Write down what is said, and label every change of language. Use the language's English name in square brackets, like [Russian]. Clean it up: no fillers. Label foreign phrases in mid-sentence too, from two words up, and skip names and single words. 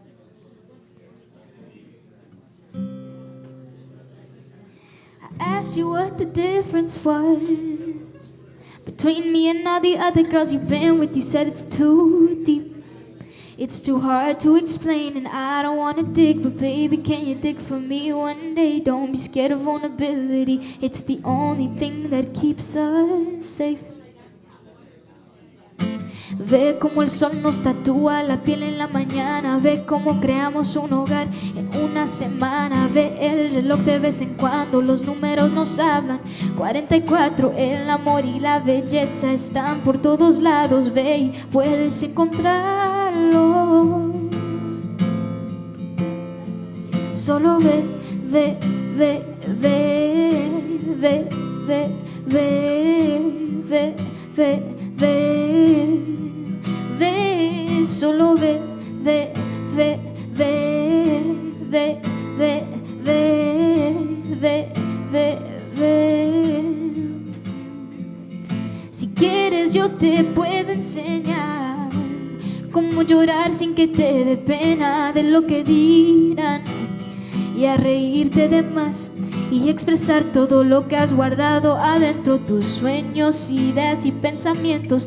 [English] I asked you what the difference was between me and all the other girls you've been with. You said it's too deep, it's too hard to explain, and I don't wanna dig, but baby, can you dig for me one day? Don't be scared of vulnerability, it's the only thing that keeps us safe. [Spanish] Ve como el sol nos tatúa la piel en la mañana, ve como creamos un hogar en una semana, ve el reloj de vez en cuando, los números nos hablan. 44, el amor y la belleza están por todos lados, ve y puedes encontrarlo. Solo ve, ve, ve, ve, ve, ve, ve, ve, ve, ve. Ve, solo ve, ve, ve, ve, ve, ve, ve, ve, ve, ve. Si quieres yo te puedo enseñar cómo llorar sin que te dé pena de lo que dirán, y a reírte de más y expresar todo lo que has guardado adentro, tus sueños, ideas y pensamientos.